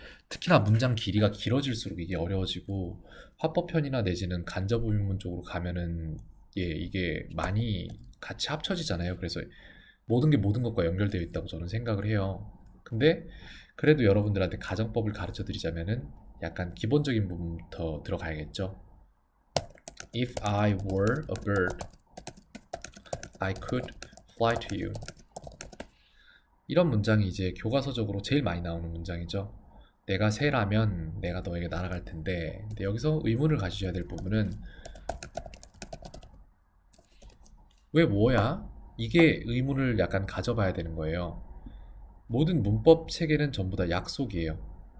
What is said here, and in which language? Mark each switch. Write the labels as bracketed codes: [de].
[ko] 특히나 문장 길이가 길어질수록 이게 어려워지고, 화법편이나 내지는 간접의문문 쪽으로 가면은 이게 많이 같이 합쳐지잖아요. 그래서 모든 게 모든 것과 연결되어 있다고 저는 생각을 해요. 근데 그래도 여러분들한테 가정법을 가르쳐 드리자면은 약간 기본적인 부분부터 들어가야겠죠. [en] If I were a bird, I could fly to you. [ko] 이런 문장이 이제 교과서적으로 제일 많이 나오는 문장이죠. 내가 새라면 내가 너에게 날아갈 텐데. 근데 여기서 의문을 가지셔야 될 부분은 왜 뭐야? 이게 의문을 약간 가져봐야 되는 거예요. 모든 문법 체계는 전부 다 약속이에요.